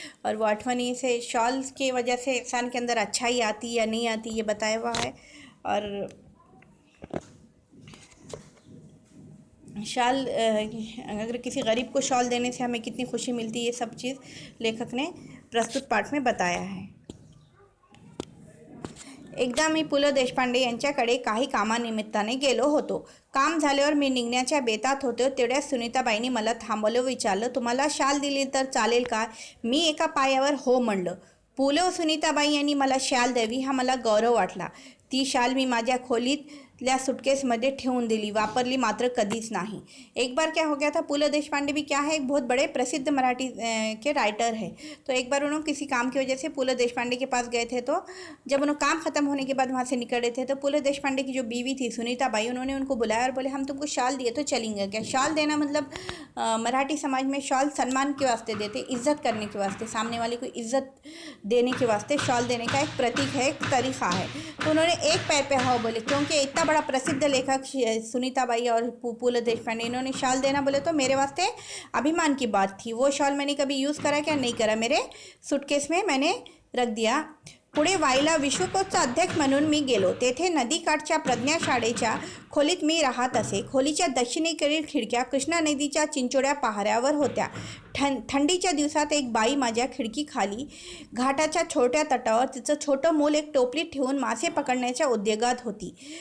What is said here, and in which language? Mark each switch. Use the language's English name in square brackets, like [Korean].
[Hindi] और वो अठवनी से शॉल की वजह से इंसान के अंदर अच्छाई आती या नहीं आती ये बताया हुआ है। और शाल अगर किसी गरीब को शॉल देने से हमें कितनी खुशी मिलती है, ये सब चीज़ लेखक ने प्रस्तुत पाठ में बताया है। [Marathi] एकदा मी पु ल देशपांडे यांच्याकडे काही कामानिमित्ताने गेलो होतो। काम झाल्यावर मी निघण्याच्या बेतात होतो तेवढ्यात सुनीताबाईंनी मला थांबवलं, विचारलं, तुम्हाला शाल दिली तर चालेल का? मी एका पायावर हो म्हणलं। पु ल सुनीताबाई यांनी मला शाल द्यावी हा मला गौरव वाटला। ती शाल मी माझ्या खोलीतल्या सुटकेसमध्ये ठेवून दिली, वापरली मात्र कधीच नहीं। [Hindi] एक बार क्या हो गया था, पु ल देशपांडे भी क्या है एक बहुत बड़े प्रसिद्ध मराठी के राइटर है। तो एक बार उन्होंने किसी काम की वजह से पु ल देशपांडे के पास गए थे। तो जब उन्होंने काम ख़त्म होने के बाद वहाँ से निकले थे तो पु ल देशपांडे की जो बीवी थी सुनीताबाई, उन्होंने उनको बुलाया और बोले, हम तुमको शाल दिए तो चलेंगे क्या? शाल देना मतलब मराठी समाज में शाल सम्मान के वास्ते देते, इज्जत करने के वास्ते, सामने वाले को इज्जत देने के वास्ते शाल देने का एक प्रतीक है, एक तरीक़ा है। तो उन्होंने एक पैर पे हाँ बोले, क्योंकि इतना बड़ा प्रसिद्ध लेखक सुनीताबाई और पु ल देशपांडे, इन्होंने शाल देना बोले तो मेरे वास्ते अभिमान की बात थी। वो शाल मैंने कभी यूज़ करा क्या? नहीं करा, मेरे सूटकेस में मैंने रख दिया। [Marathi] पुढे वाईला विश्वकोशचा अध्यक्ष म्हणून मी गेलो। तेथे नदीकाठच्या प्रज्ञा शाळेच्या खोलीत मी राहत असे। खोलीच्या दक्षिणेकडील खिडक्या कृष्णा नदीच्या चिंचोळ्या पहाऱ्यावर होत्या। थंडीच्या दिवसात एक बाई माझ्या खिडकीखाली घाटाच्या छोट्या तटावर तिचं छोटं मूल एक टोपलीत ठेवून मासे पकडण्याच्या उद्योगात होती।